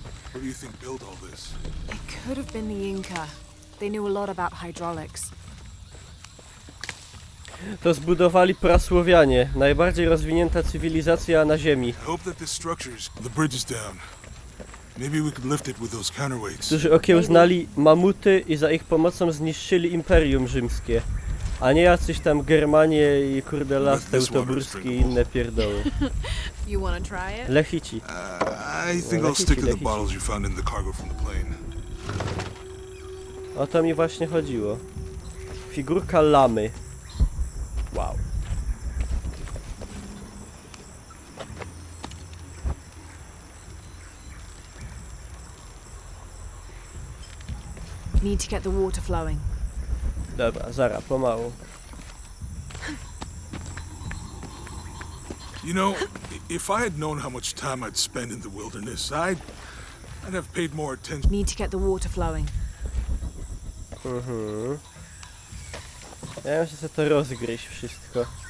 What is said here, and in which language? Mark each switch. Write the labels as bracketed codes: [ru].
[en] What do you think built all this? It could have been the Inca. They knew a lot about hydraulics. [pl] To zbudowali prasłowianie, najbardziej rozwinięta cywilizacja na ziemi, [en] I hope that this structure's... The bridge is down. Maybe we could lift it with those counterweights. [pl] którzy okiełznali mamuty i za ich pomocą zniszczyli Imperium Rzymskie. A nie jacyś tam Germanie i kurde las teutoburskie i inne pierdoły. [en] You wanna try it? [pl] Lechici. [en] I think I'll stick to the bottles you found in the cargo from the plane. [pl] O to mi właśnie chodziło. Figurka lamy. Wow. [en] Need to get the water flowing. [pl] Dobra, zara, pomału. [en] You know, if I had known how much time I'd spend in the wilderness, I'd have paid more attention. Need to get the water flowing. [pl] Ja muszę sobie to rozgryźć wszystko.